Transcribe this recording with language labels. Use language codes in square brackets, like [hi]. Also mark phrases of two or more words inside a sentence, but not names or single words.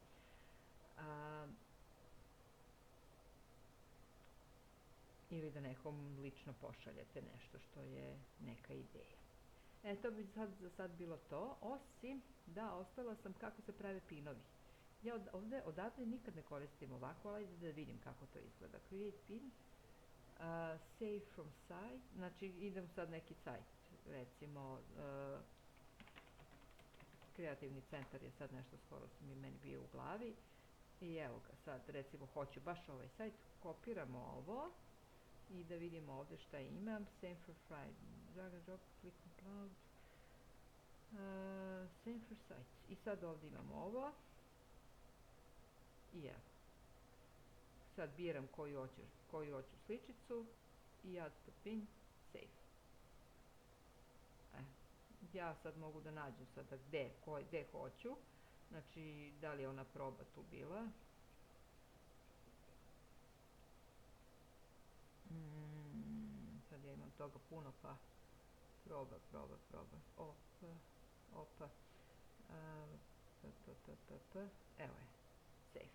[sr] Ili da nekom lično pošaljete nešto što je neka ideja. To bi za sad bilo to, osim da ostala sam kako se prave pinovi. Ja odavde nikad ne koristim ovako, ali ajde da vidim kako to izgleda. [en] Create pin, save from site, [sr] znači idem sad neki sajt, recimo kreativni centar je sad nešto skoro mi meni bio u glavi i evo ga sad, recimo hoću baš ovaj sajt, kopiramo ovo i da vidimo ovde šta imam, [en] same for Friday, drag and drop, click on cloud, same for sites. [sr] I sad ovde imam ovo i evo. Sad biram koju hoću sličicu i [en] add to pin, [sr] save. Ja sad mogu da nađem sada gde hoću, znači da li je ona proba tu bila. Sad ja imam toga puno pa proba, opa, evo je, save.